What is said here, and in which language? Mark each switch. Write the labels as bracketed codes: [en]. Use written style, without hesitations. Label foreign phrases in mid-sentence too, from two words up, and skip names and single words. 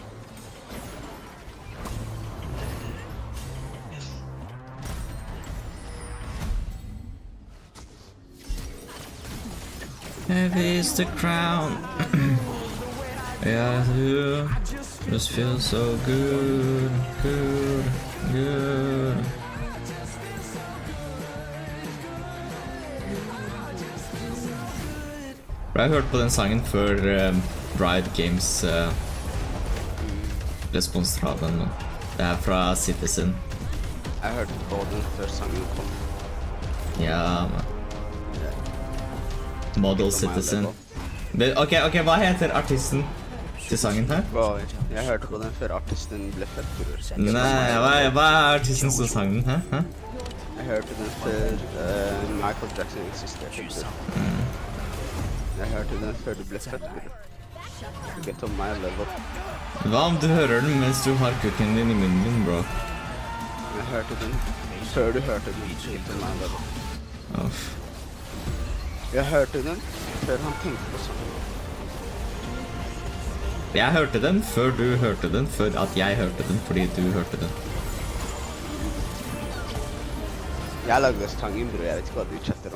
[en] Heavy is the crown. Yeah, you just feel so good, good, good. [no] Jeg hørte på den sangen før Riot Games responsstraven. Det er fra Citizen. Jeg hørte på den før sangen kom. Ja, man. Model Citizen. Ok, hva heter artisten til sangen her? Jeg hørte på den før artisten ble født, bror. Nei, hva er artisten som sang den, hæ? Jeg hørte den før Michael Jackson eksisterte, bror. Jeg hørte den før du ble født, bror. [en] Get on my level. [no] Hva om du hører den mens du har kukken din i munnen din, bro? Jeg hørte den før du hørte den. [en] Get on my level. [no] Jeg hørte den før han tenkte på sånn. Jeg hørte den før du hørte den, før at jeg hørte den, fordi du hørte den. Jeg lagde sangen, bro. Jeg vet ikke hva du chatter om.